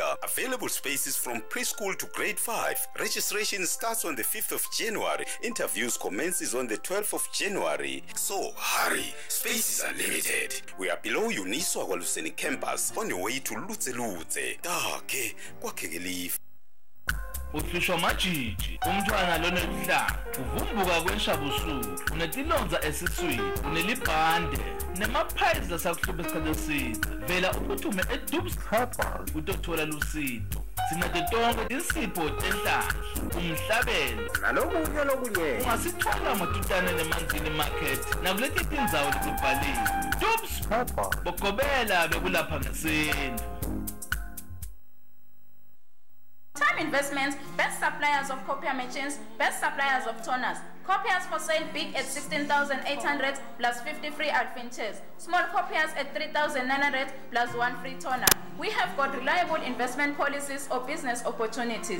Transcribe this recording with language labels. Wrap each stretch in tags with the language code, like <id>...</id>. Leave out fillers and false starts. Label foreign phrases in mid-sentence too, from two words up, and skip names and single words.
<en>Available spaces from preschool to grade 5. Registration starts on the 5th of January. Interviews commences on the 12th of January. So, hurry. Spaces are limited. We are below Uniswa Waluseni campus on your way to Lutze. Take kwakheke live.</en> <ss>Ufisho majiji, umntwana lonelihlanga, uvumbuka kwenshabusuku, unetilonza esiswini, unelibhande, nemaphayizi lasakuhlupha esikhathi eside. Vela uphuthume eDubs Herbal utothola lusido. Sinato tonke tinsipho tenhlanhla, umhlabelo nalokunye lokunye. Ungasithola matutane nemanzini market nakuleti tindzawo letibhaliwe. Dubs Herbal bokobela bekulapha ngesintu.</ss> <en>Time Investments, best suppliers of copier machines, best suppliers of toners. Copiers for sale big at 16,800 plus 50 free Alfin chairs. Small copiers at 3,900 plus 1 free toner. We have got reliable investment policies or business opportunities.</en>